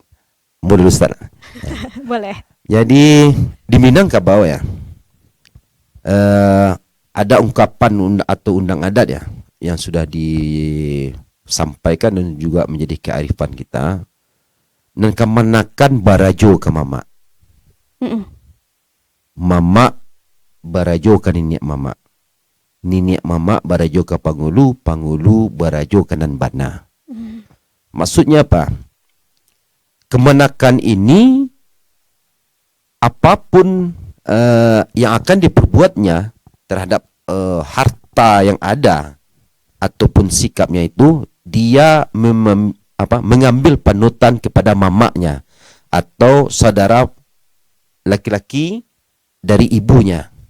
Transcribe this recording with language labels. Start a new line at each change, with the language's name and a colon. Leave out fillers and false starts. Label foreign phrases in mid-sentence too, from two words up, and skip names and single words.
Indonesian: Mau dulu Ustaz. Boleh. Jadi di Minangkabau ya, ada ungkapan atau undang adat ya yang sudah disampaikan dan juga menjadi kearifan kita.
Minangkabau: Dan kemanakan barajo ke mama. Mama barajo ke nenek mama. Nenek mama barajo ke pangulu, pangulu barajo ke nan bana.
Indonesian: Maksudnya apa? Kemanakan ini apapun yang akan diperbuatnya terhadap harta yang ada ataupun sikapnya itu dia mengambil panutan kepada mamanya atau saudara laki-laki dari ibunya.